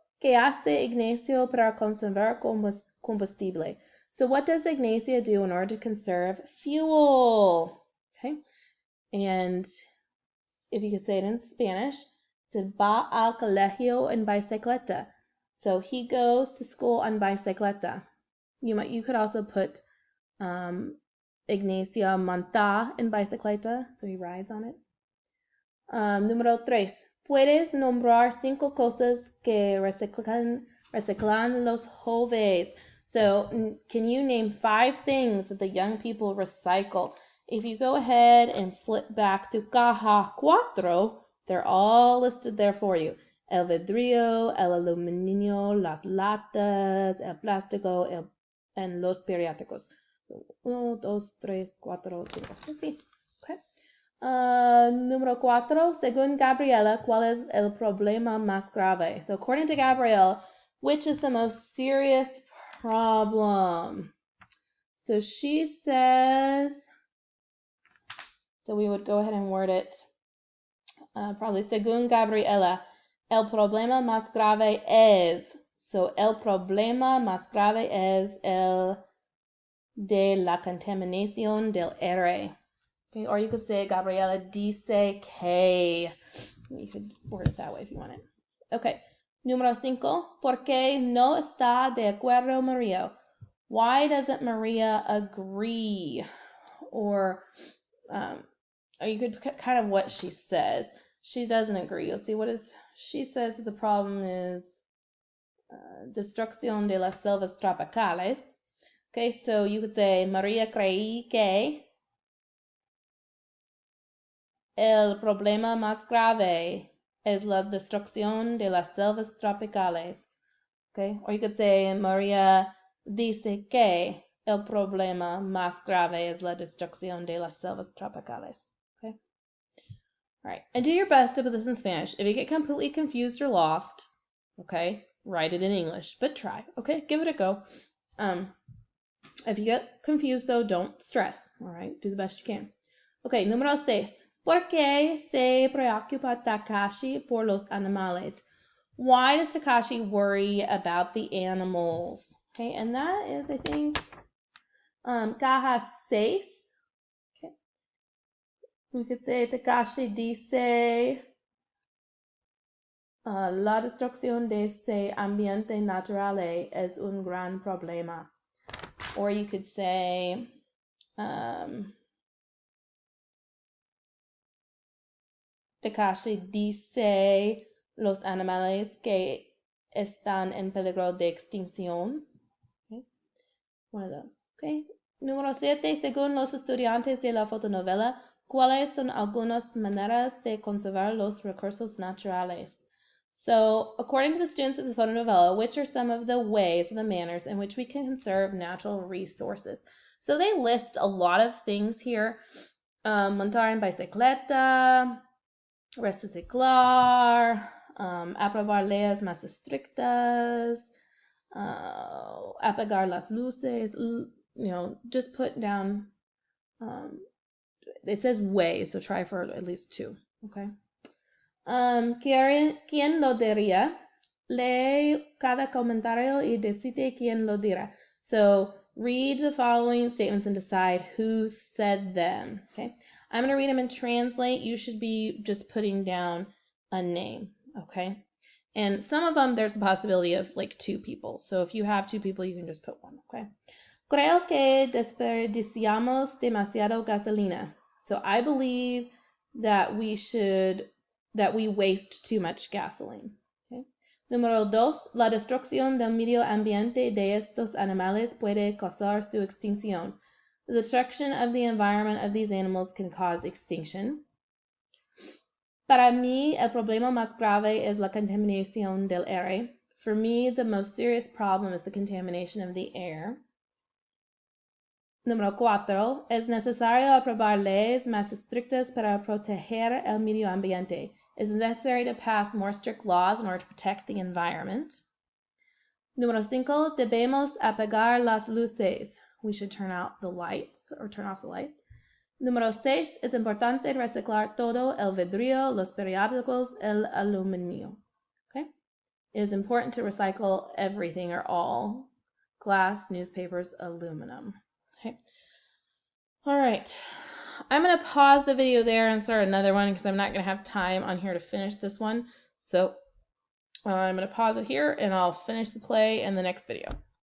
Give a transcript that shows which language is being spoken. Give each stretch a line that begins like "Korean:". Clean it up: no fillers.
Spanish: ¿Qué hace Ignacio para conservar combustible?
English: So what does Ignacio do in order to conserve fuel? Okay. And if you could say it in Spanish,
Spanish: se va al colegio en bicicleta.
English: So he goes to school on bicicleta. You could also put
Spanish: Ignacio monta en bicicleta,
English: so he rides on it.
Spanish: Número 3. Puedes nombrar 5 cosas que reciclan los jóvenes.
English: So, can you name 5 things that the young people recycle? If you go ahead and flip back to Caja 4, they're all listed there for you.
Spanish: El vidrio, el aluminio, las latas, el plástico, and los periódicos.
English: So, 1, 2, 3, 4, 5. Let's see. Okay.
Spanish: Número 4, según Gabriela, ¿cuál es el problema más grave?
English: So according to Gabrielle, which is the most serious problem? So she says, so we would go ahead and word it, probably
Spanish: según Gabriela, el problema más grave es, so el problema más grave es el de la contaminación del aire.
English: Okay, or you could say
Spanish: Gabriela dice que.
English: You could word it that way if you want it.
Spanish: Okay. Número 5. ¿Por qué no está de acuerdo Maria?
English: Why doesn't Maria agree? Or you could kind of what she says. She doesn't agree. Let's see, what is, she says the problem is
Spanish: destrucción de las selvas tropicales.
English: Okay, so you could say,
Spanish: Maria cree que el problema más grave es la destrucción de las selvas tropicales.
English: Okay, or you could say,
Spanish: Maria dice que el problema más grave es la destrucción de las selvas tropicales.
English: Okay. All right, and do your best to put this in Spanish. If you get completely confused or lost, okay, write it in English, but try. Okay, give it a go. If you get confused though, don't stress. All right, do the best you can. Okay,
Spanish: número 6. ¿Por qué se preocupa Takashi por los animales?
English: Why does Takashi worry about the animals? Okay, and that is, I think, caja 6. Okay. We could say
Spanish: Takashi dice la destrucción de ese ambiente natural es un gran problema.
English: Or you could say
Spanish: Takashi dice los animales que están en peligro de extinción.
English: Okay. One of those. Okay.
Spanish: Número 7. Según los estudiantes de la fotonovela, ¿cuáles son algunas maneras de conservar los recursos naturales?
English: So, according to the students of the photonovela, which are some of the ways or the manners in which we can conserve natural resources? So they list a lot of things here.
Spanish: Montar en bicicleta, reciclar, aprobar leyes más estrictas, apagar las luces,
English: just put down, it says ways, so try for at least 2, okay?
Spanish: ¿Quién lo diría? Lee cada comentario y decide quién lo dirá.
English: So read the following statements and decide who said them. Okay, I'm going to read them and translate. You should be just putting down a name. Okay, and some of them there's a possibility of like 2 people. So if you have 2 people, you can just put 1. Okay.
Spanish: Creo que desperdiciamos demasiado gasolina.
English: So I believe that we waste too much gasoline.
Spanish: Okay. Número 2. La destrucción del medio ambiente de estos animales puede causar su extinción.
English: The destruction of the environment of these animals can cause extinction.
Spanish: Para mí, el problema más grave es la contaminación del aire.
English: For me, the most serious problem is the contamination of the air.
Spanish: Número 4. Es necesario aprobar leyes más estrictas para proteger el medio ambiente.
English: It is necessary to pass more strict laws in order to protect the environment.
Spanish: Número 5. Debemos apagar las luces.
English: We should turn out the lights or turn off the lights.
Spanish: Número 6. Es importante reciclar todo el vidrio, los periódicos, el aluminio.
English: Okay? It is important to recycle everything or all. Glass, newspapers, aluminum. Okay. All right. I'm going to pause the video there and start another one because I'm not going to have time on here to finish this one. So I'm going to pause it here and I'll finish the play in the next video.